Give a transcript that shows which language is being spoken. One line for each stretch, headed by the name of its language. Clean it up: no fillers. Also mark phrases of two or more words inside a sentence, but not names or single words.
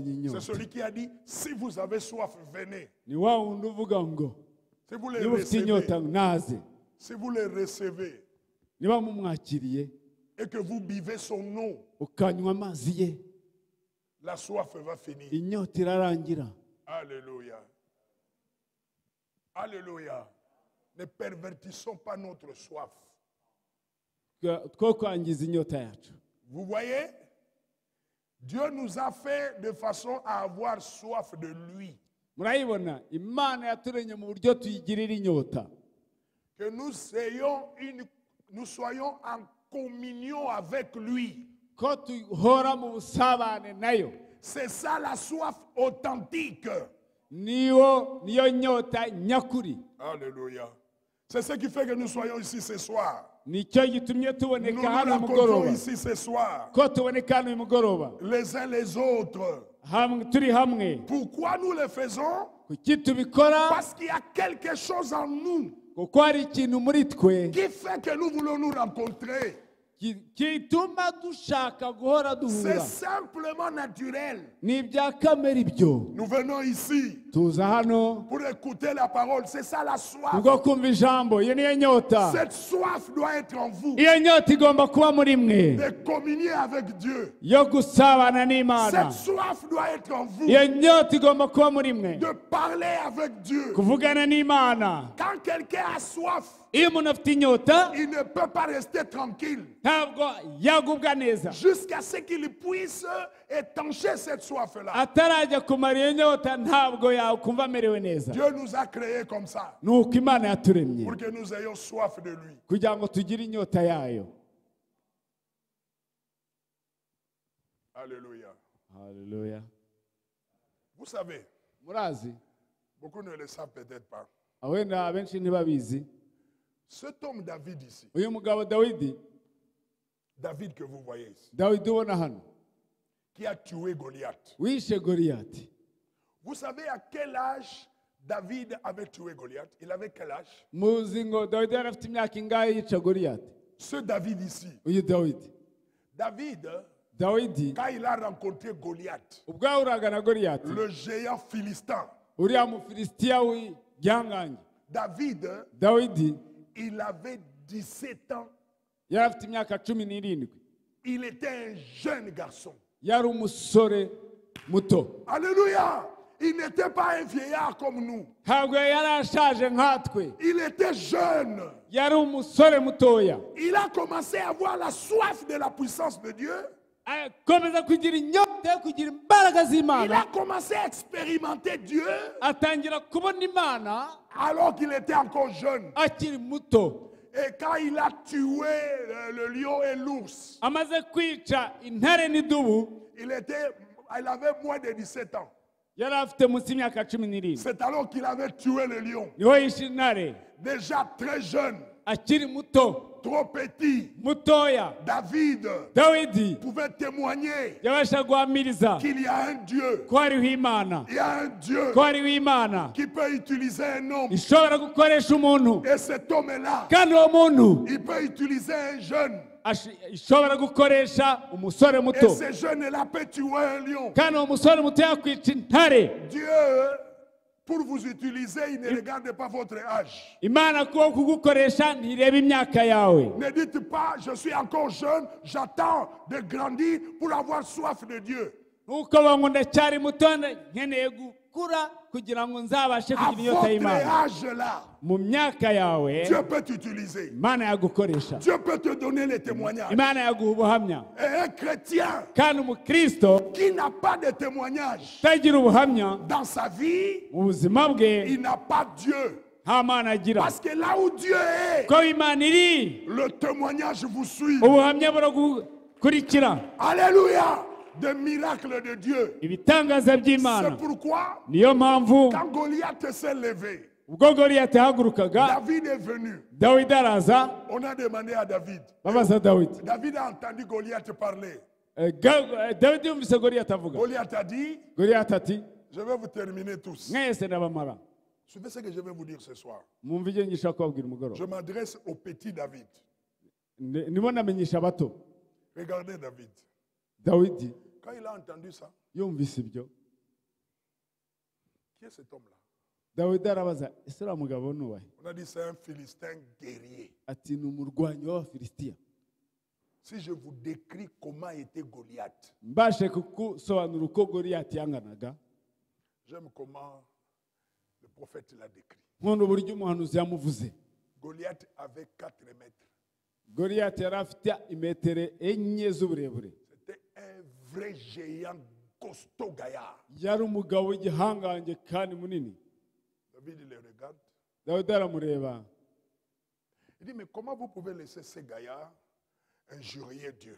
French: C'est
Kinyarwanda: inyota.
French: celui qui a dit, si vous avez soif, venez.
Kinyarwanda: Ni wa wundi uvuga ngo
French: Si vous les
Kinyarwanda: niba ufite inyota
French: recevez,
Kinyarwanda: naze.
French: si vous les recevez
Kinyarwanda: Niba mumwakiriye
French: et que vous buvez son eau,
Kinyarwanda: ukanywa amazi ye,
French: la soif va finir.
Kinyarwanda: inyota irarangira.
French: Alléluia. Alléluia. Ne pervertissons pas notre soif.
Kinyarwanda: Two kwangiza inyota yacu.
French: Vous voyez, Dieu nous a fait de façon à avoir soif de lui.
Kinyarwanda: Murayibona, Imana yaturemye mu buryo tuyigirira inyota.
French: que nous soyons en communion avec lui.
Kinyarwanda: ko tuhora mu busabane nayo.
French: C'est ça la soif authentique.
Kinyarwanda: niyo nyota nyakuri.
French: Alléluia. C'est ce qui fait que nous soyons ici ce soir.
Kinyarwanda: nicyo gitumye
French: Nous
Kinyarwanda: tuboneka
French: nous
Kinyarwanda: hano
French: rencontrons
Kinyarwanda: mugoroba.
French: ici ce soir.
Kinyarwanda: ko tuboneka hano mugoroba.
French: Les uns les autres.
Kinyarwanda: turi hamwe.
French: Pourquoi nous le faisons?
Kinyarwanda: kuki tubikora?
French: Parce qu'il y a quelque chose en nous
Kinyarwanda: kuko hari ikintu muri twe
French: qui fait que nous voulons nous rencontrer.
Kinyarwanda: kituma dushaka guhora
French: C'est
Kinyarwanda: duhura.
French: simplement naturel.
Kinyarwanda: ni ibya kamere ibyo.
French: Nous venons ici
Kinyarwanda: tuza hano
French: pour écouter la parole. C'est ça la soif.
Kinyarwanda: ubwo kumva ijambo. iyo niyo nyota.
French: Cette soif doit être en vous.
Kinyarwanda: iyo nyota igomba kuba muri mwe.
French: De communier avec Dieu.
Kinyarwanda: yo gusabana n'Imana.
French: Cette soif doit être en vous.
Kinyarwanda: iyo nyota igomba kuba muri mwe.
French: De parler avec Dieu.
Kinyarwanda: kuvugana n'Imana.
French: Quand quelqu'un a soif,
Kinyarwanda: iyo umuntu afite inyota
French: il ne peut pas rester tranquille
Kinyarwanda: ntabwo yagubwa neza
French: jusqu'à ce qu'il puisse étancher cette soif-là.
Kinyarwanda: atarajya kumara iyo nyota ntabwo yakumva amerewe neza.
French: Dieu nous a créés comme ça
Kinyarwanda: nuko Imana yaturemye
French: pour que nous ayons soif de lui.
Kinyarwanda: kugira ngo tugire inyota yayo.
French: Alléluia.
Kinyarwanda: Haleluya.
French: Vous savez,
Kinyarwanda: murazi
French: beaucoup ne le savent peut-être pas.
Kinyarwanda: wenda abenshi ntibabizi.
French: Cet homme David ici,
Kinyarwanda: uyu mugabo Dawidi,
French: David que vous voyez ici,
Kinyarwanda: Dawidi ubona hano
French: qui a tué Goliath.
Kinyarwanda: wishe Goliyati.
French: Vous savez à quel âge David avait tué Goliath? Il avait quel âge?
Kinyarwanda: muzi ngo Dawidi yari afite imyaka ingahe yica Goliyati?
French: Ce David ici.
Kinyarwanda: uyu Dawidi. Dawidi
French: quand il a rencontré Goliath,
Kinyarwanda: ubwo yahuraga na Goliyati,
French: le géant philistin,
Kinyarwanda: uriya mufilisitiya w'igihangange, Dawidi,
French: il avait 17 ans.
Kinyarwanda: yari afite imyaka 17.
French: Il était un jeune garçon.
Kinyarwanda: yari umusore muto.
French: Alléluia. Il n'était pas un vieillard comme nous.
Kinyarwanda: ntabwo yari ashaje nkatwe.
French: Il était jeune.
Kinyarwanda: yari umusore mutoya.
French: Il a commencé à avoir la soif de la puissance de Dieu.
Kinyarwanda: akomeza kugira inyota yo kugira imbaraga
French: Il
Kinyarwanda: z'Imana.
French: a commencé à expérimenter Dieu
Kinyarwanda: atangira kubona Imana
French: alors qu'il était encore jeune.
Kinyarwanda: akiri muto.
French: Et quand il a tué le lion et l'ours,
Kinyarwanda: amaze kwica intare n'idubu,
French: il avait moins de 17 ans.
Kinyarwanda: yari afite munsi y'imyaka 17.
French: C'est alors qu'il avait tué le lion.
Kinyarwanda: niho yishe intare
French: Déjà très jeune,
Kinyarwanda: akiri muto,
French: trop petit.
Kinyarwanda: mutoya. Dawidi
French: pouvait témoigner
Kinyarwanda: yabasha guhamiriza
French: qu'il y a un Dieu.
Kinyarwanda: ko hariho Imana.
French: Il y a un Dieu
Kinyarwanda: ko hariho Imana
French: qui peut utiliser un homme.
Kinyarwanda: ishobora gukoresha umuntu,
French: Et cet homme-là,
Kinyarwanda: kandi uwo muntu
French: il peut utiliser un jeune.
Kinyarwanda: ishobora gukoresha umusore
French: Et
Kinyarwanda: muto,
French: ce jeune-là peut tuer un lion.
Kinyarwanda: kandi uwo musore muto yakwica intare.
French: Dieu, pour vous utiliser, il ne regarde pas votre âge.
Kinyarwanda: Imana kuba kugukoresha ntireba imyaka yawe.
French: Ne dites pas, je suis encore jeune, j'attends de grandir pour avoir soif de Dieu.
Kinyarwanda: nuko ngo ndacyari muto nkeneye gukura kugira ngo nzabashe
French: À
Kinyarwanda: kugira inyota
French: votre
Kinyarwanda: y'Imana.
French: âge-là,
Kinyarwanda: mu myaka yawe
French: Dieu peut t'utiliser.
Kinyarwanda: Imana yagukoresha.
French: Dieu peut te donner les témoignages.
Kinyarwanda: Imana yaguha ubuhamya.
French: Et un chrétien
Kinyarwanda: kandi umukristo
French: qui n'a pas de témoignage
Kinyarwanda: utagira ubuhamya
French: dans sa vie,
Kinyarwanda: mu buzima bwe,
French: il n'a pas Dieu.
Kinyarwanda: nta Mana agira.
French: Parce que là où Dieu est,
Kinyarwanda: ko Imana iri,
French: le témoignage vous suit.
Kinyarwanda: ubuhamya buragukurikira.
French: Alléluia. Des miracles de Dieu.
Kinyarwanda: ibitangaza by'Imana.
French: C'est pourquoi,
Kinyarwanda: niyo mpamvu
French: quand Goliath s'est levé,
Kinyarwanda: ubwo Goliyati yahagurukaga,
French: David est venu.
Kinyarwanda: Dawidi araza,
French: On a demandé à David.
Kinyarwanda: babaza Dawidi.
French: David a entendu Goliath parler.
Kinyarwanda: Dawidi yumvise Goliyati avuga.
French: Goliath a dit,
Kinyarwanda: Goliyati ati,
French: je vais vous terminer tous.
Kinyarwanda: mwese ndabamara.
French: Suivez ce que je vais vous dire ce soir.
Kinyarwanda: mwumva ibyo ngishaka kubabwira
French: Je
Kinyarwanda: umugoroba.
French: m'adresse au petit David.
Kinyarwanda: ndimo namenyesha abato.
French: Regardez David.
Kinyarwanda: Dawidi
French: Quand il a entendu ça,
Kinyarwanda: yumvise ibyo,
French: qui est cet homme-là?
Kinyarwanda: Dawidi arabaza, ese uriya mugabo ni uwahe?
French: On a dit c'est un Philistin guerrier.
Kinyarwanda: ati ni umurwanyi w'Abafilisitiya.
French: Si je vous décris comment était Goliath,
Kinyarwanda: mbashe kugusobanura uko Goliyati yanganaga,
French: j'aime comment le prophète l'a décrit.
Kinyarwanda: nkunda uburyo umuhanuzi yamuvuze.
French: Goliath avait 4 mètres.
Kinyarwanda: Goliyati yari afite imetero 4 z'uburebure.
French: C'était un vrai géant costaud gaillard.
Kinyarwanda: yari umugabo w'igihangange kandi munini.
French: David le regarde.
Kinyarwanda: Dawidi aramureba.
French: Il dit, mais comment vous pouvez laisser ces gaillards injurier Dieu?